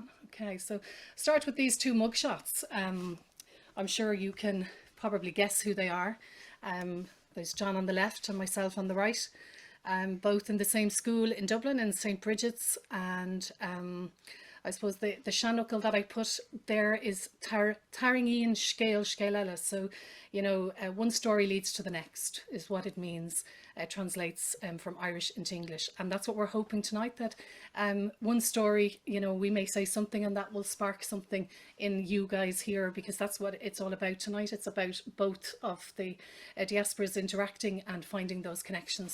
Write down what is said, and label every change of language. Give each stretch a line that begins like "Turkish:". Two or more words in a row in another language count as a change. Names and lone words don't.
English: Okay, so start with these two mugshots. I'm sure you can probably guess who they are. There's John on the left and myself on the right, both in the same school in Dublin, in St. Bridget's, and I suppose the seanchaill that I put there is
Irish: Tarraingíonn scéal eile.
English: So, you know, one story leads to the next is what it means. Translates from Irish into English, and that's what we're hoping tonight, that one story, you know, we may say something and that will spark something in you guys here, because that's what it's all about tonight. It's about both of the diasporas interacting and finding those connections.